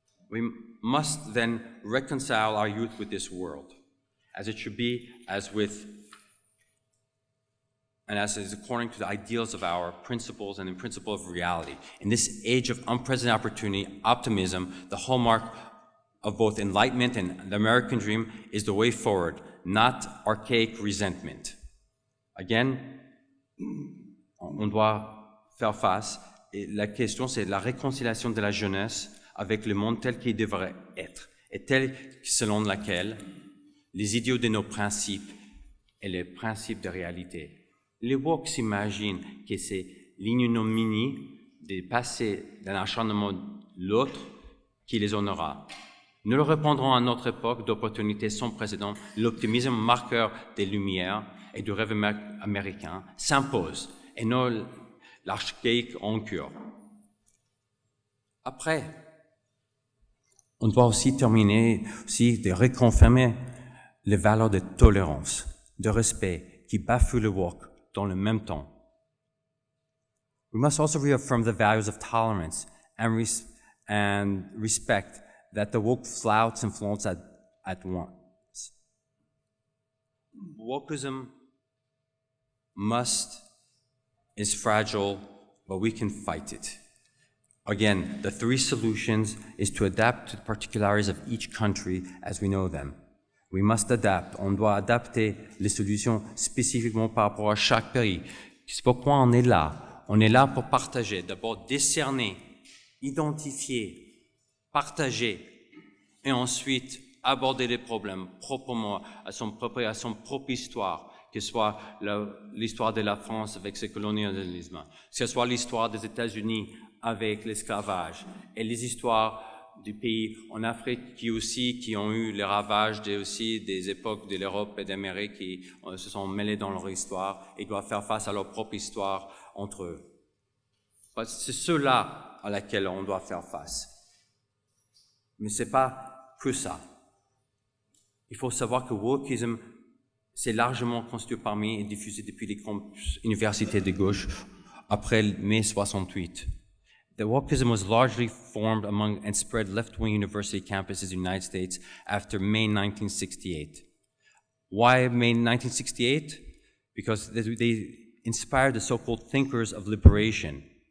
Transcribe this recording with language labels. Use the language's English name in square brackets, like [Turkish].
[English] We must then reconcile our youth with this world, as it should be, as is according to the ideals of our principles and the principle of reality. In this age of unprecedented opportunity, optimism, the hallmark of both enlightenment and the American dream, is the way forward, not archaic resentment. [French] Again, on doit faire face, et la question c'est la réconciliation de la jeunesse avec le monde tel qu'il devrait être, et tel selon laquelle les idéaux de nos principes et les principes de réalité. Les woke s'imaginent que c'est l'ignominie de passer d'un acharnement l'autre qui les honorera. Nous le répondrons à notre époque d'opportunités sans précédent. L'optimisme marqueur des Lumières et du rêve américain s'impose, et non l'archaïque en cure. Après, on doit aussi terminer de reconfirmer les valeurs de tolérance, de respect qui bafouent le woke dans le même temps. [English] We must also reaffirm the values of tolerance and respect that the woke flouts and flaunts at once. Wokeism is fragile, but we can fight it. Again, the three solutions is to adapt to the particularities of each country as we know them. We must adapt. [French] On doit adapter les solutions spécifiquement par rapport à chaque pays. C'est pourquoi on est là. On est là pour partager. D'abord, décerner, identifier, partager, et ensuite aborder les problèmes proprement à son propre histoire, que ce soit l'histoire de la France avec ses colonialismes, que ce soit l'histoire des États-Unis avec l'esclavage, et les histoires du pays en Afrique qui ont eu les ravages des époques de l'Europe et d'Amérique qui se sont mêlés dans leur histoire et doivent faire face à leur propre histoire entre eux. C'est ceux-là à laquelle on doit faire face. Mais c'est pas que ça. Il faut savoir que wokeism s'est largement constitué parmi et diffusé depuis les campus universités de gauche après mai 68. [English] The wokeism was largely formed among and spread left-wing university campuses in the United States after May 1968. Why May 1968? Because they inspired the so-called thinkers of liberation.